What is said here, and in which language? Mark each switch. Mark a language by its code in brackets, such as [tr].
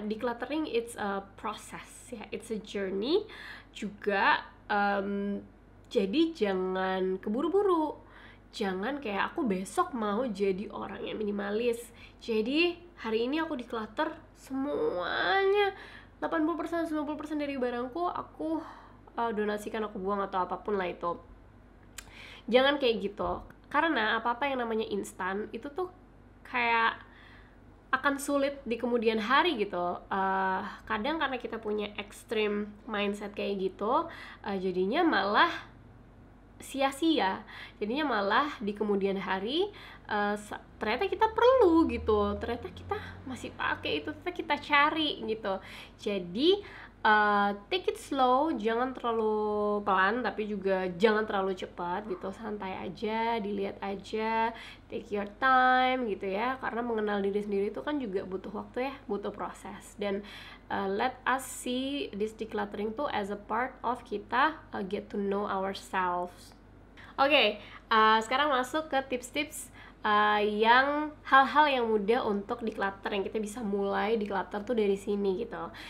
[en] Decluttering it's a process ya, it's a journey [id] juga. Jadi jangan keburu-buru. Jangan kayak aku besok mau jadi orang yang minimalis, jadi hari ini aku declutter semuanya, 80% 90% dari barangku aku donasikan, aku buang atau apapun lah itu. Jangan kayak gitu, karena apa-apa yang namanya instan itu tuh kayak akan sulit di kemudian hari gitu. Kadang karena kita punya [en] extreme mindset [id] kayak gitu, jadinya malah sia-sia, jadinya malah di kemudian hari ternyata kita perlu gitu, ternyata kita masih pakai itu, ternyata kita cari gitu. Jadi [en] take it slow, [id] jangan terlalu pelan tapi juga jangan terlalu cepat gitu, santai aja, dilihat aja, [en] take your time [id] gitu ya, karena mengenal diri sendiri itu kan juga butuh waktu ya, butuh proses. Dan [en] let us see this decluttering [id] tuh [en] as a part of [id] kita [en] get to know ourselves. [id] Oke, sekarang masuk ke tips-tips yang hal-hal yang mudah untuk declutter, yang kita bisa mulai declutter tuh dari sini gitu.